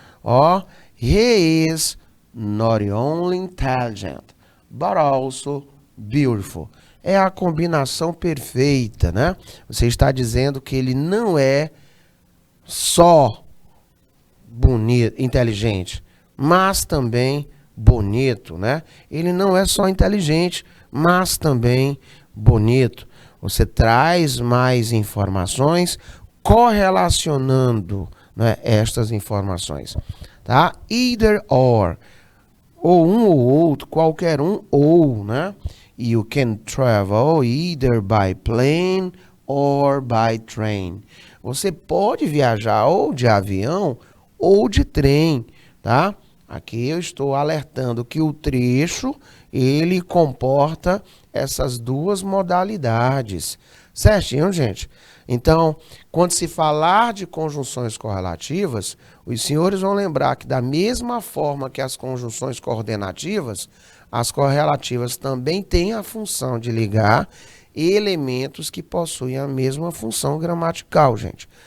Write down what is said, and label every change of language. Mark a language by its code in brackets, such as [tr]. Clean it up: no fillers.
[en] Ó, he is not only intelligent, but also beautiful. [pt] É a combinação perfeita, né? Você está dizendo que ele não é só bonito, inteligente, mas também bonito, né? Ele não é só inteligente, mas também bonito. Você traz mais informações correlacionando, né, estas informações, tá? Either or, ou um ou outro, qualquer um ou, né? [en] You can travel either by plane or by train. [pt] Você pode viajar ou de avião ou de trem, tá? Aqui eu estou alertando que o trecho, ele comporta essas duas modalidades. Certinho, gente? Então, quando se falar de conjunções correlativas, os senhores vão lembrar que da mesma forma que as conjunções coordenativas, as correlativas também têm a função de ligar elementos que possuem a mesma função gramatical, gente.